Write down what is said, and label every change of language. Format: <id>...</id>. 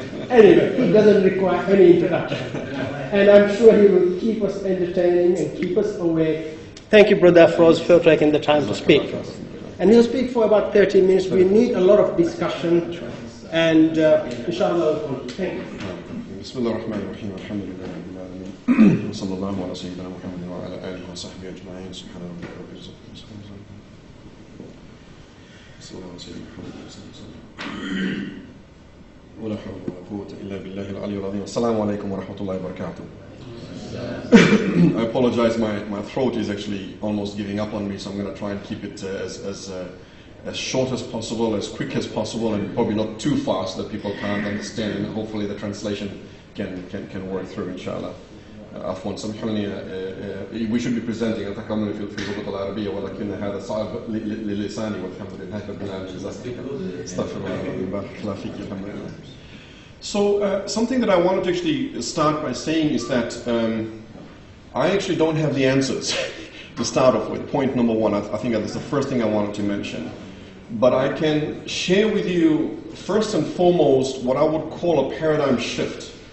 <en>Anyway, he doesn't require any introduction. And I'm sure he will keep us entertaining and keep us awake. Thank you, Brother Afroz, for taking the time to speak. And he'll speak for about 30 minutes. We need a lot of discussion. And inshallah, thank you.</en> <ar>بسم الله الرحمن الرحيم الحمد لله رب العالمين وصلى الله على سيدنا محمد وعلى آله وصحبه أجمعين سبحان ربك رب العزة عما يصفون صلى الله على سيدنا محمد ولا حول ولا قوة إلا بالله العلي العظيم السلام عليكم ورحمة الله وبركاته.</ar> <en>I apologize, my throat is actually almost giving up on me, so I'm going to try and keep it as short as possible, as quick as possible, and probably not too fast that people can't understand, and hopefully the translation can work through, inshallah.</en> <ar>عفوا سامحوني,</ar> <en>we should be presenting</en> <ar>أتكلم في اللغة العربية ولكن هذا صعب للساني والحمد لله رب العالمين. استغفر الله بارك الله فيك الحمد لله.</ar> <en>So something that I wanted to actually start by saying is that I actually don't have the answers to start off with. Point number one, I think that's the first thing I wanted to mention. But I can share with you first and foremost what I would call a paradigm shift.</en>